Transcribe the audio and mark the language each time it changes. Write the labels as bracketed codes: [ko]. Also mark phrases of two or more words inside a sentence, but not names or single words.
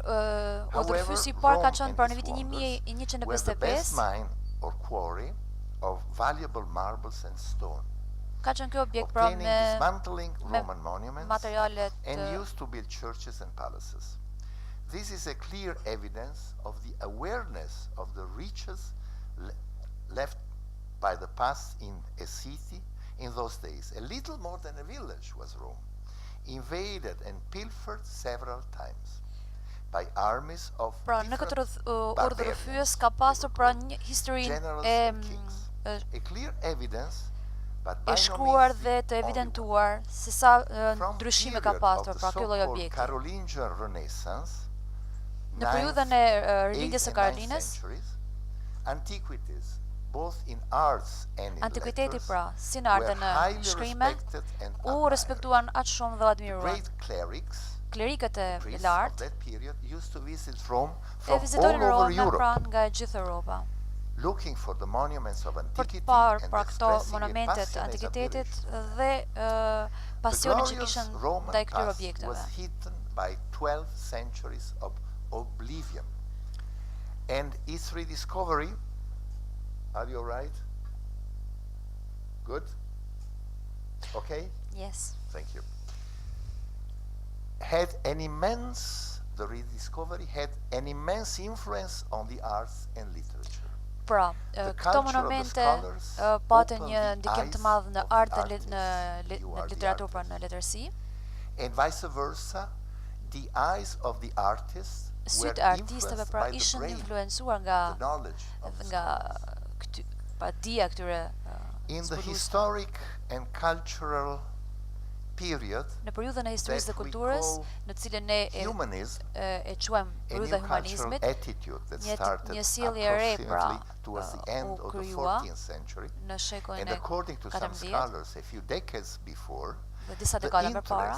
[sq] Udhërfyesi i parë ka qenë pra në vitin 1155, [en] mine or quarry of valuable marbles and stone, [sq] ka qenë ky objekt pra [en] obtaining [sq] me [en] dismantling Roman monuments [sq] materialet [en] and used to build churches and palaces. This is a clear evidence of the awareness of the riches left by the past in a city in those days. A little more than a village was Rome, invaded and pilfered several times by armies of [sq] pra në këtë urdhërfyes ka pasur pra një histori [en] generals [sq] e [en] and kings. A clear evidence [sq] e shkruar dhe të evidentuar se sa ndryshime ka pasur pra ky lloj objekti. Në periudhën e rindjes së Karolinës, antikviteti pra, si në artën e shkrime, u respektuan aq shumë dhe admiruan. Klerikët e lartë e vizitonin Romën pra nga e gjithë Europa. Për të parë pra këto monumentet të antikitetit dhe pasionin që kishin ndaj këtyre objekteve. [en] And its rediscovery, are you right? Good? Okay? Yes. Thank you. The rediscovery had an immense influence on the arts and literature. [sq] Pra, këto monumente patën një ndikim të madh në art dhe në literaturë, pra në letërsi. [en] And vice versa, the eyes of the artists [sq] sytë e artistëve pra ishin influencuar nga dia këtyre [en] in the historic and cultural period, [sq] në periudhën e historisë dhe kulturës, në cilën ne e quajmë periudha e humanizmit, një sjellje e re pra u krijua në shekullin e 14 dhe disa dekada përpara.